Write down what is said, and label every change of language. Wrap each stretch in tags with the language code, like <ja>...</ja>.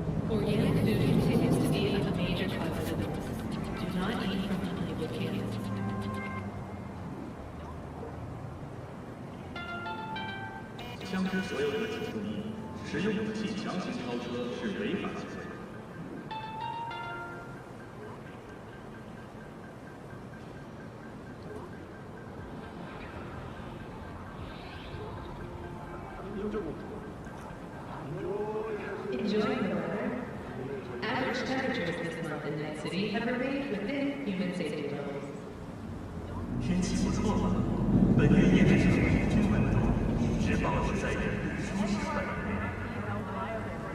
<en>Organic food continues to be a major cause of illness. Do not eat from unlabeled cans.</en> <zh>枪支所有者请注意，使用武器强行超车是违法行为。</zh> <en>Enjoying the weather? Average temperatures this month in Night City have remained within human safety levels.</en> <zh>天气不错嘛，本月也只是平均温度，一直保持在人类舒适范围内。</zh>